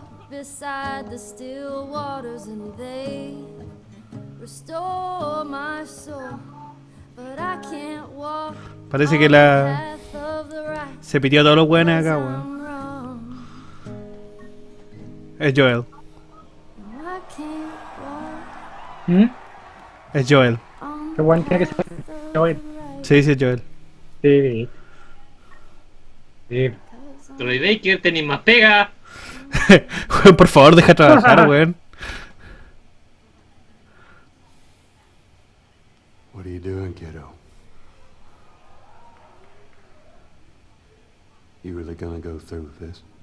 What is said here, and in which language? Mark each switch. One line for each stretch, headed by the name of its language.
English: Beside the still waters and they restore my soul, but I can't walk.
Spanish: Parece que se pitió a todos los buenos acá, weón. Es Joel. Es Joel. Qué bueno tiene que ser Joel. Sí, es Joel. Sí. Troy Baker, tenéis más pega. Weón, por favor, deja trabajar, weón.
English: What are you doing, kiddo? You really gonna go through with this?